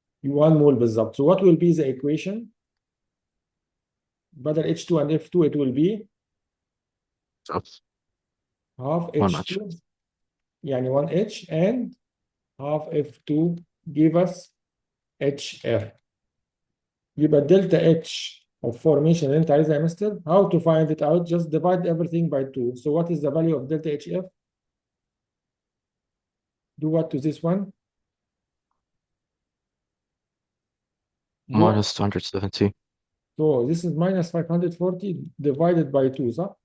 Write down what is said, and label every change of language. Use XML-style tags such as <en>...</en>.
<en>1 mole</en> <ar>بالظبط.</ar> <en>So what will be the equation? بدل H2 and F2 it will be half 1H. H2</en> <ar>يعني</ar> <en>1H and half F2 give us HF.</en> <ar>يبقى</ar> <en>delta H of formation</en> <ar>اللي انت عايزها يا مستر.</ar> <en>How to find it out? Just divide everything by 2. So what is the value of delta HF? Do what to this one? minus 270. So this is minus 540 divided by 2,</en> <ar>صح?</ar>